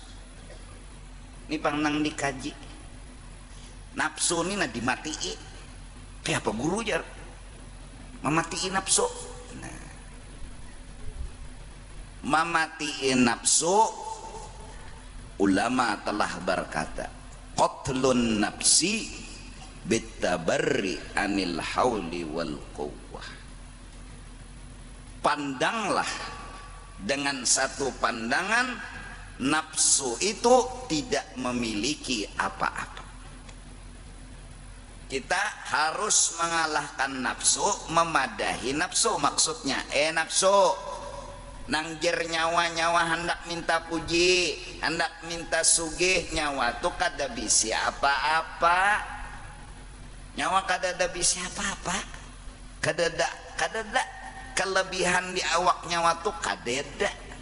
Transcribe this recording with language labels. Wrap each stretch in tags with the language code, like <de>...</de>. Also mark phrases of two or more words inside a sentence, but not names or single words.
<bjn>Ini pangnang dikaji nafsu ini nah dimatii. Kayak apa guru jar mematiin nafsu. Nah, mematiin nafsu, ulama telah berkata</bjn> <ar>قتل النفس بالتبري عن الحول والقوة.</ar> <bjn>Pandanglah dengan satu pandangan nafsu itu tidak memiliki apa-apa. Kita harus mengalahkan nafsu, memadahi nafsu. Maksudnya nafsu nangjer nyawa-nyawa hendak minta puji, hendak minta sugih, nyawa tuh kada bisi apa-apa. Nyawa kada bisi apa-apa, kadada kelebihan di awak nyawa tuh kadeda.</bjn>